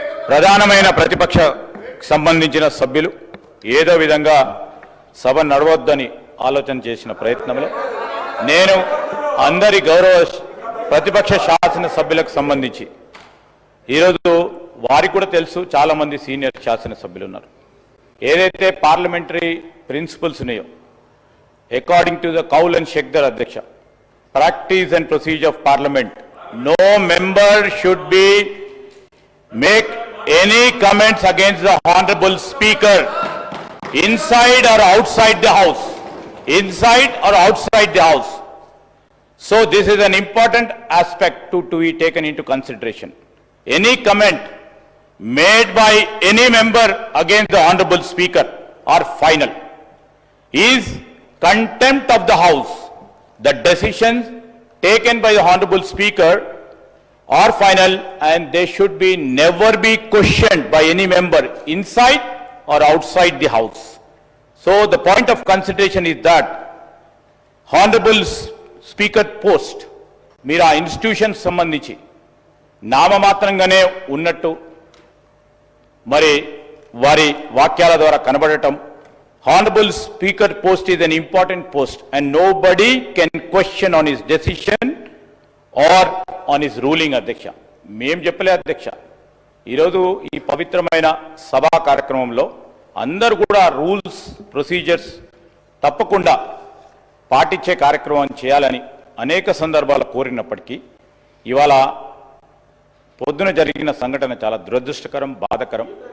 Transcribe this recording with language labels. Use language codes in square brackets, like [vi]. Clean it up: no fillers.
[te] ప్రధానమైన ప్రతిపక్ష సంబంధించిన సభ్యులు ఏదో విధంగా సభ నడవద్దని ఆలోచన చేసిన ప్రయత్నంలో నేను అందరి గౌరవ ప్రతిపక్ష శాసన సభ్యులకు సంబంధించి ఈరోజు వారికి కూడా తెలుసు, చాలామంది సీనియర్ శాసనసభ్యులు ఉన్నారు. ఏదైతే పార్లమెంటరీ ప్రిన్సిపల్స్ ఉన్నాయో [en] According to the Kaul and Shakdher అధ్యక్ష, practice and procedure of parliament, no member should be make any comments against the Honorable Speaker inside or outside the House. Inside or outside the House. So this is an important aspect to be taken into consideration. Any comment made by any member against the Honorable Speaker are final. Is contempt of the House. The decisions taken by the Honorable Speaker are final and they should be never be questioned by any member inside or outside the House. So the point of consideration is that Honorable Speaker post [te] మీరు ఆ institution సంబంధించి నామమాత్రంగానే ఉన్నట్టు మరి వారి వాక్యాల ద్వారా కనబడటం [en] Honorable Speaker post is an important post and nobody can question on his decision or on his ruling, అధ్యక్ష. [te] మేం చెప్పలే అధ్యక్ష. ఈరోజు ఈ పవిత్రమైన సభా కార్యక్రమంలో అందరూ కూడా రూల్స్ ప్రొసీజర్స్ తప్పకుండా పాటించే కార్యక్రమం చేయాలని అనేక సందర్భాలు కోరినప్పటికీ ఇవాళ పొద్దున జరిగిన సంఘటన చాలా దురదృష్టకరం, బాధాకరం.